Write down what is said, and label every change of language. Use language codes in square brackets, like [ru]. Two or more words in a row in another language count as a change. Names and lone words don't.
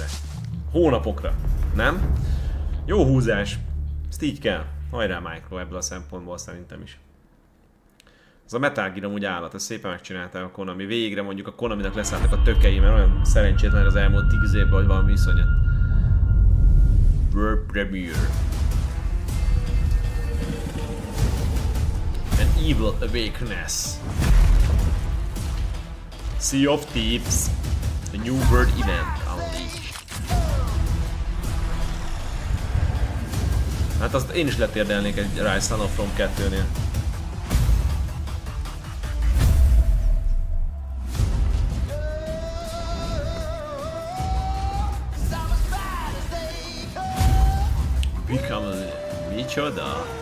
[hu] Hónapokra, nem? Jó húzás. Ezt így kell. Hajrá Micro ebből a szempontból szerintem is. Az a Metal Gear amúgy állat, ezt szépen megcsinálták a Konami. Végre mondjuk a Konaminak leszálltak a tökei, mert olyan szerencsétlen az elmúlt 10 évben, hogy valami iszonyat. World Premiere. An Evil Awakeness. Sea of Thieves. A New World Event Unleashed. Hát azt én is letérdelnék egy Rise Son of Rome 2-nél. Micsoda?